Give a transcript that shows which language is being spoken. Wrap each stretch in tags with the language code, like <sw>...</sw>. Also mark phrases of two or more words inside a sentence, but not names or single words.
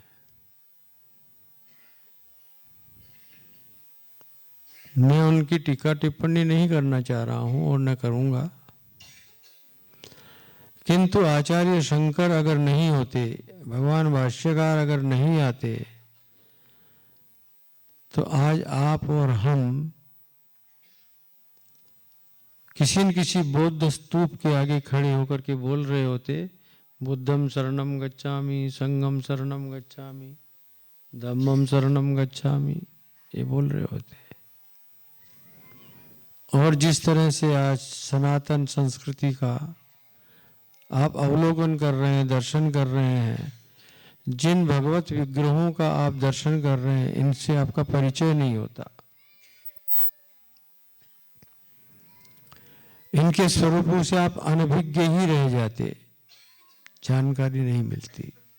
<hi>मैं उनकी टीका टिप्पणी नहीं करना चाह रहा हूं और न करूंगा, किंतु आचार्य शंकर अगर नहीं होते, भगवान भाष्यकार अगर नहीं आते, तो आज आप और हम किसी न किसी बौद्ध स्तूप के आगे खड़े होकर के बोल रहे होते,</hi> <pi>बुद्धम शरणम गच्छामि, संघम शरणम गच्छामि, धम्मम शरणम गच्छामि,</pi> <hi>ये बोल रहे होते। और जिस तरह से आज सनातन संस्कृति का आप अवलोकन कर रहे हैं, दर्शन कर रहे हैं, जिन भगवत विग्रहों का आप दर्शन कर रहे हैं, इनसे आपका परिचय नहीं होता, इनके स्वरूपों से आप अनभिज्ञ ही रह जाते, जानकारी नहीं मिलती।</hi>